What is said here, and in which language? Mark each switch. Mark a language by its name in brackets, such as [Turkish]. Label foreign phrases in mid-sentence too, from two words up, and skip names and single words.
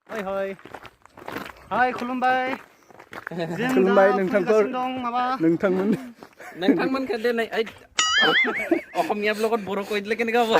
[Bodo] Hoi hoi. Hai खुलुमबाय. खुलुमबाय नोंथांखौ नोंथांमोन नोंथांमोनखौ दिनै [Assamese] অসমীয়া ব্লগত বড়ো কৈ দিলে কেনেকৈ হ'ব